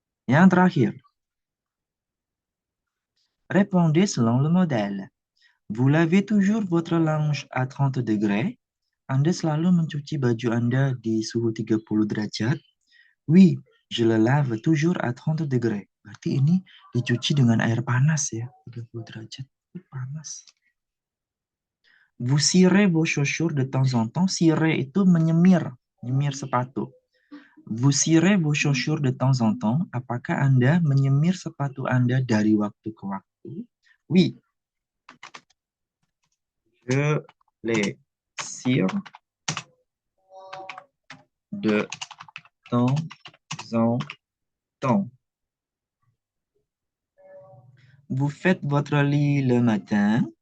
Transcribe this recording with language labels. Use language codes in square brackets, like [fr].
[id] Yang terakhir. [fr] Répondez selon le modèle. Vous lavez toujours votre linge à 30 degrés. [id] Anda selalu mencuci baju Anda di suhu 30 derajat. [fr] Oui, je le lave toujours à 30 degrés. [id] Berarti ini dicuci dengan air panas ya. 30 derajat. Panas. [fr] Vous cirez vos chaussures de temps en temps. [id] Cirer itu menyemir sepatu. [fr] Vous cirez vos chaussures de temps en temps. [id] Apakah Anda menyemir sepatu Anda dari waktu ke waktu? [fr] Oui. Je les cire de temps en temps. Vous faites votre lit le matin.